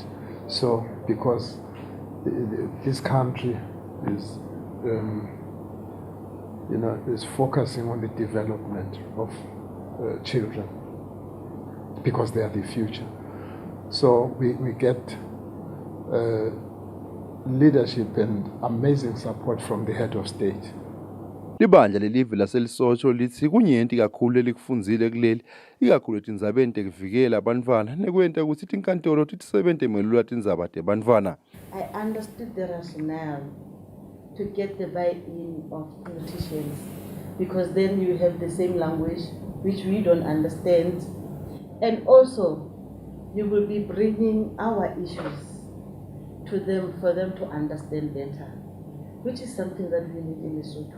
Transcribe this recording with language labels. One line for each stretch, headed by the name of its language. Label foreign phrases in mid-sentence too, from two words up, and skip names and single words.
English: So because this country is is focusing on the development of children because they are the future. So we get leadership and amazing support from the head of state.
Swati: Libandla lelive laseLesotho lithi kunyenti kakhulu elikufundzile kuleli ikakhulu etindzabeni tekuvikela abantfwana nekwenta ukuthi tinkantolo titisebente melula tindzaba tebantfwana.
English: I understood the rationale to get the buy-in of politicians, because then you have the same language which we don't understand, and also you will be bringing our issues to them for them to understand better, which is something that we need in Lesotho.